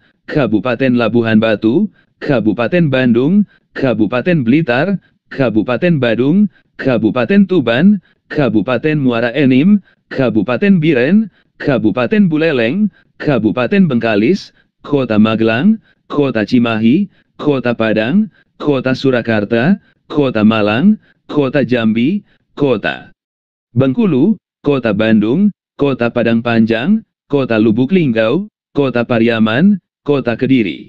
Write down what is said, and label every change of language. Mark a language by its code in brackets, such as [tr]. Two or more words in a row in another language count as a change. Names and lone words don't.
[id] Kabupaten Labuhan Batu, Kabupaten Bandung, Kabupaten Blitar, Kabupaten Badung, Kabupaten Tuban, Kabupaten Muara Enim, Kabupaten Biren, Kabupaten Buleleng, Kabupaten Bengkalis, Kota Magelang, Kota Cimahi, Kota Padang, Kota Surakarta, Kota Malang, Kota Jambi, Kota Bengkulu, Kota Bandung, Kota Padang Panjang, Kota Lubuk Linggau, Kota Pariaman, Kota Kediri.